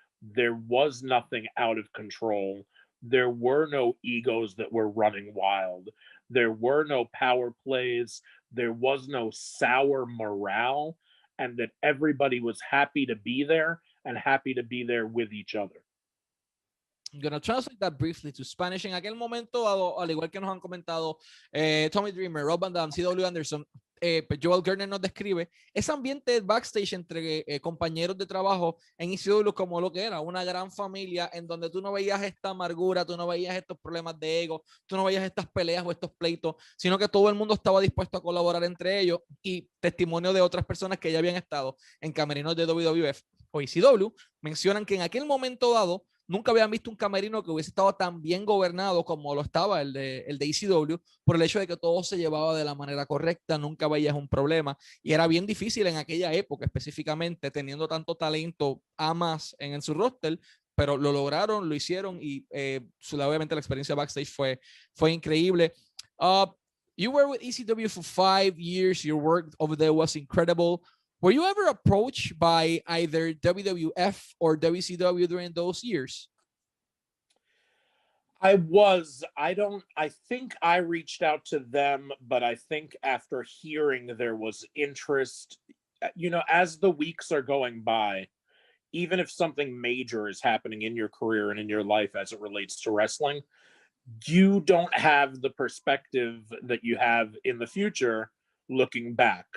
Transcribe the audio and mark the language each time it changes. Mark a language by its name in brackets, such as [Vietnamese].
[English] There was nothing out of control. There were no egos that were running wild. There were no power plays. There was no sour morale, and that everybody was happy to be there and happy to be there with each other. I'm going to translate that briefly to Spanish. [Spanish] En aquel momento, al igual que nos han comentado Tommy Dreamer, Rob Van Dam, C.W. Anderson, Joel Gertner nos describe ese ambiente backstage entre compañeros de trabajo en ECW como lo que era una gran familia, en donde tú no veías esta amargura, tú no veías estos problemas de ego, tú no veías estas peleas o estos pleitos, sino que todo el mundo estaba dispuesto a colaborar entre ellos, y testimonio de otras personas que ya habían estado en camerinos de WWF o ECW mencionan que en aquel momento dado nunca habían visto un camerino que hubiese estado tan bien gobernado como lo estaba el de ECW, por el hecho de que todo se llevaba de la manera correcta, nunca veías un problema, y era bien difícil en aquella época, específicamente teniendo tanto talento a más en su roster, pero lo lograron, lo hicieron, y obviamente la experiencia backstage fue increíble. [English] You were with ECW for 5 years. Your work over there was incredible. Were you ever approached by either WWF or WCW during those years? I was. I think I reached out to them, but I think after hearing there was interest, as the weeks are going by, even if something major is happening in your career and in your life as it relates to wrestling, you don't have the perspective that you have in the future looking back.